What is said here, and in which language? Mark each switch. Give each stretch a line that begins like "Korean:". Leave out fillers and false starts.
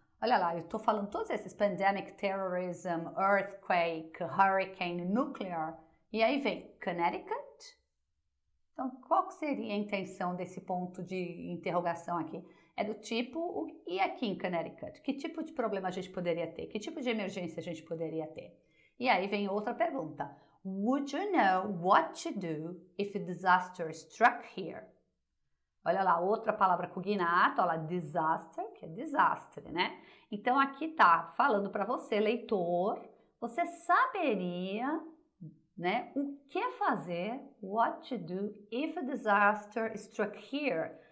Portuguese: Olha lá, eu estou falando todos esses,
English: pandemic, terrorism, earthquake, hurricane, nuclear,
Portuguese: e aí vem Connecticut. Então, qual seria a intenção desse ponto de interrogação aqui? É do tipo, e aqui em Connecticut? Que tipo de problema a gente poderia ter? Que tipo de emergência a gente poderia ter? E aí vem outra pergunta.
English: Would you know what to do if a disaster struck here?
Portuguese: Olha lá, outra palavra cognato, olha lá, disaster, que é desastre, né? Então, aqui tá falando para você, leitor, você saberia, né? O que fazer,
English: what to do if a disaster struck here?